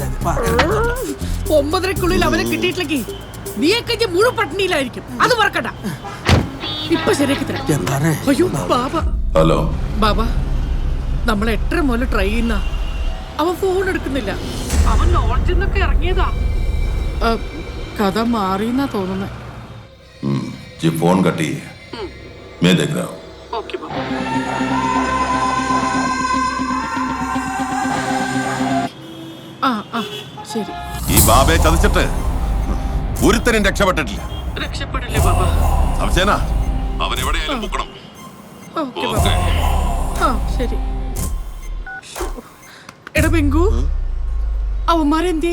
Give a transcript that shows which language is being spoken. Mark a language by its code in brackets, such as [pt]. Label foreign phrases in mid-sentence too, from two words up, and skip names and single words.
[ml] 9:30-ക്കുള്ളിൽ അവനെ കിട്ടിയിട്ടില്ലെങ്കിൽ നീയൊക്കെ മുഴുവൻ പട്ടിണിയിലായിരിക്കും. അത് മറക്കണ്ട. ഇപ്പൊ ശരിയാക്കി തരാം. എന്താണേ? അയ്യോ ബാബ. ഹലോ ബാബ, നമ്മൾ 8:30 മുതൽ ട്രൈ ചെയ്യുന്ന അവൻ ഫോൺ എടുക്കുന്നില്ല. അവൻ ലോഡ്ജിൽ നിന്നൊക്കെ ഇറങ്ങിയതാ. കഥ മാറിയെന്നാ തോന്നുന്നത്. [hi] जी फोन कटी है, मैं देख रहा हूँ. [ml] ഓക്കെ ബാബ. ആ ശരി. ഈ ബാബയെ ചതിച്ചിട്ട് ഒരുത്തരും രക്ഷപ്പെട്ടിട്ടില്ല. രക്ഷപ്പെടില്ലേ ബാബ? സംശയന അവൻ എവിടെയായാലും പൊക്കണം. ഓക്കെ ബാബ. ആ ശരി. എടാ ബെങ്കു, അവന്മാരെന്തേ?